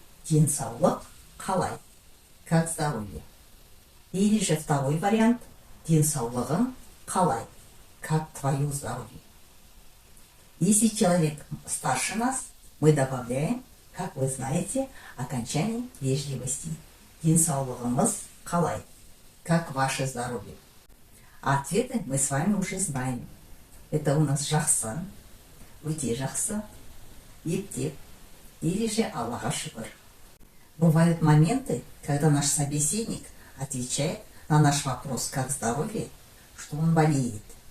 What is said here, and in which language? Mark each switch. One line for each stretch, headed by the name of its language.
Kazakh: Денсаулык қалай,
Russian: как здоровье. Или же второй вариант –
Kazakh: денсаулығың қалай,
Russian: как твое здоровье. Если человек старше нас, мы добавляем, как вы знаете, окончание вежливости.
Kazakh: Денсаулығыңыз қалай,
Russian: как ваше здоровье. А ответы мы с вами уже знаем. Это у нас
Kazakh: жақсы, өте жақсы, ептеп,
Russian: или же Аллаха шүкір. Бывают моменты, когда наш собеседник отвечает на наш вопрос «как здоровье?», что он болеет.